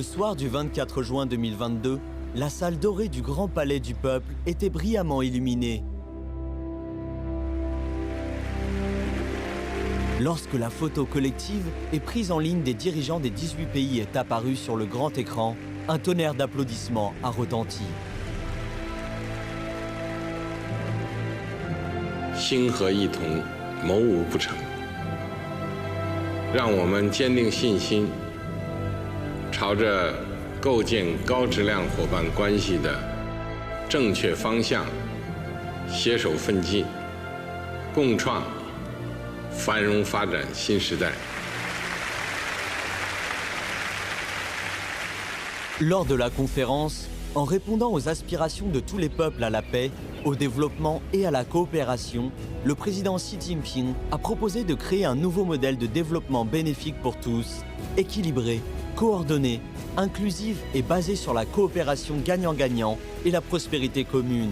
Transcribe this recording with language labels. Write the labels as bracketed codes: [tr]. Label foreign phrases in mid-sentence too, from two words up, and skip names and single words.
[fr] soir du 24 juin 2022, la salle dorée du Grand Palais du Peuple était brillamment illuminée. Lorsque la photo collective et prise en ligne des dirigeants des 18 pays est apparue sur le grand écran, un tonnerre d'applaudissements a retenti. [zh] 心合一同，谋无不成。让我们坚定信心，朝着构建高质量伙伴关系的正确方向携手奋进，共创繁荣发展新时代。 [fr] Lors de la conférence, en répondant aux aspirations de tous les peuples à la paix, au développement et à la coopération, le président Xi Jinping a proposé de créer un nouveau modèle de développement bénéfique pour tous, équilibré, coordonné, inclusif et basé sur la coopération gagnant-gagnant et la prospérité commune.